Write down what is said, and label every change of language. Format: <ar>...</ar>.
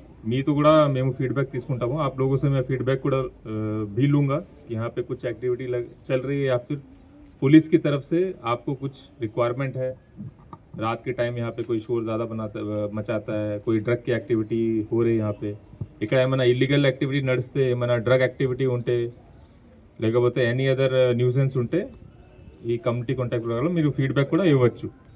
<te>మీతో కూడా మేము फीडबैक తీసుకుంటాము.</te> <hi>आप लोगों से मैं फीडबैक</hi> <te>కూడా</te> <hi>भी लूँगा कि यहाँ पे कुछ एक्टिविटी चल रही है या फिर पुलिस की तरफ से आपको कुछ रिक्वायरमेंट है. रात के टाइम यहाँ पे</hi> <te>कोई शोर ज़्यादा मचाता है, कोई ड्रग की एक्टिविटी हो रही है यहाँ पे, ఇక్కడ ఏమైనా ఇల్లీగల్ యాక్టివిటీ నడిస్తే, ఏమైనా డ్రగ్ యాక్టివిటీ ఉంటే, లేకపోతే ఎనీ అదర్ న్యూసెన్స్ ఉంటే ఈ కమ్యూనిటీ కాంటాక్ట్ ప్రోగ్రాంలో మీరు ఫీడ్బ్యాక్ కూడా ఇవ్వచ్చు.</te>